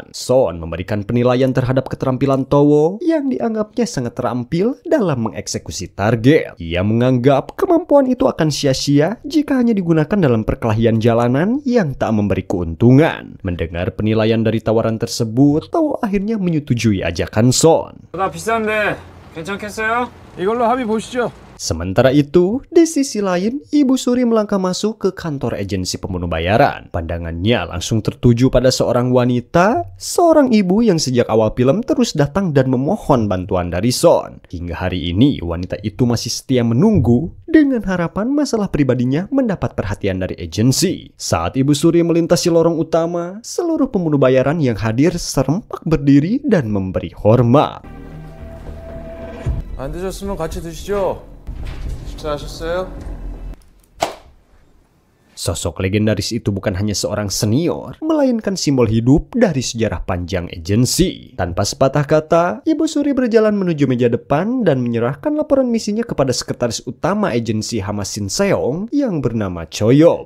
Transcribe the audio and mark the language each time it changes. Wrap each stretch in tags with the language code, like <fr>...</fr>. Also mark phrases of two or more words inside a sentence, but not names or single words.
<id>Son memberikan penilaian terhadap keterampilan Towo yang dianggapnya sangat terampil dalam mengeksekusi target. Ia menganggap kemampuan itu akan sia-sia jika hanya digunakan dalam perkelahian jalanan yang tak memberi keuntungan. Mendengar penilaian dari tawaran tersebut, Towo akhirnya menyetujui ajakan Son.</id> <ko>나 비싼데 괜찮겠어요? 이걸로 합의 보시죠.</ko> <id>Sementara itu, di sisi lain, Ibu Suri melangkah masuk ke kantor agensi pembunuh bayaran. Pandangannya langsung tertuju pada seorang wanita, seorang ibu yang sejak awal film terus datang dan memohon bantuan dari Son. Hingga hari ini, wanita itu masih setia menunggu dengan harapan masalah pribadinya mendapat perhatian dari agensi. Saat Ibu Suri melintasi lorong utama, seluruh pembunuh bayaran yang hadir serempak berdiri dan memberi hormat.</id> <ko>안 드셨으면 같이 드시죠. 식사하셨어요?</ko> <id>Sosok legendaris itu bukan hanya seorang senior, melainkan simbol hidup dari sejarah panjang agensi. Tanpa sepatah kata, Ibu Suri berjalan menuju meja depan dan menyerahkan laporan misinya kepada sekretaris utama agensi Hama Shin Seong yang bernama Cho Yop.</id>